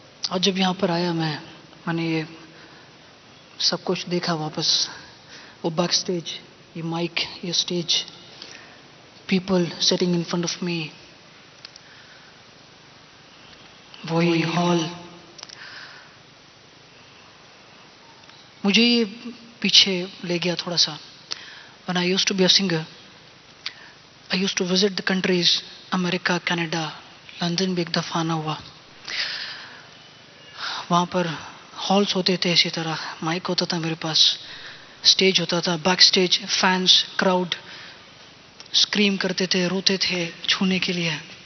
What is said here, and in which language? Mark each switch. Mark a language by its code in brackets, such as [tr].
[ur] اور جب یہاں پر آیا میں نے یہ سب کچھ دیکھا واپس، وہ بیک سٹیج، یہ مائک، یہ stage, [en] people sitting in front of me, [ur] وہی ہال. مجھے یہ پیچھے لے گیا تھوڑا سا. [en] when I used to be a singer, I used to visit the countries [ur] America, Canada, London بھی ایک دفعہ آنا ہوا. وہاں پر ہالس ہوتے تھے، اسی طرح مائک ہوتا تھا میرے پاس، سٹیج ہوتا تھا، back stage fans, crowd scream کرتے تھے، روتے تھے چھونے کے لیے.